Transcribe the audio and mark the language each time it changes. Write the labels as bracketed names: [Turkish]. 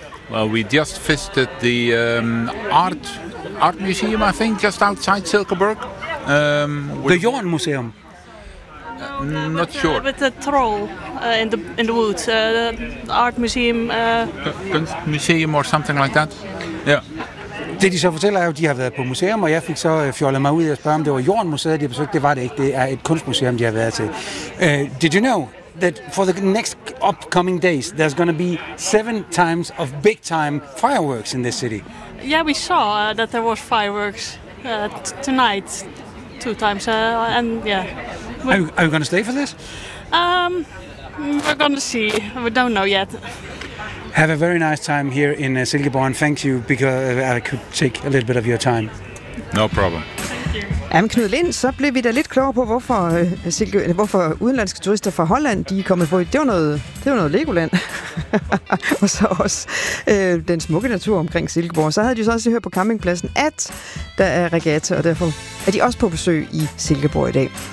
[English] Well, we just visited the art museum, I think, just outside Silkeborg. The Jorn Museum. Not with, sure. With the troll in the woods, the art museum. Kunst museum or something like that. Yeah. [Danish] Det de så fortæller er, at de har været på museum, og jeg fik så fjollet mig ud og spørge om det var Jornmuseet, de besøgte. Det var det ikke. Det er et kunstmuseum, de har været til. [English] Did you know that for the next upcoming days there's going to be 7 times of big time fireworks in this city? Yeah, we saw that there was fireworks tonight, 2 times, and yeah. Are you going to stay for this? We're going to see. We don't know yet. Have a very nice time here in Silkeborg. And thank you, because I could take a little bit of your time. No problem. [Danish] Jamen Knud Lind, så blev vi da lidt klogere på, hvorfor udenlandske turister fra Holland, de er kommet på. Det var noget Legoland. Og så også den smukke natur omkring Silkeborg. Så havde de så også hørt på campingpladsen, at der er regatta, og derfor er de også på besøg i Silkeborg i dag.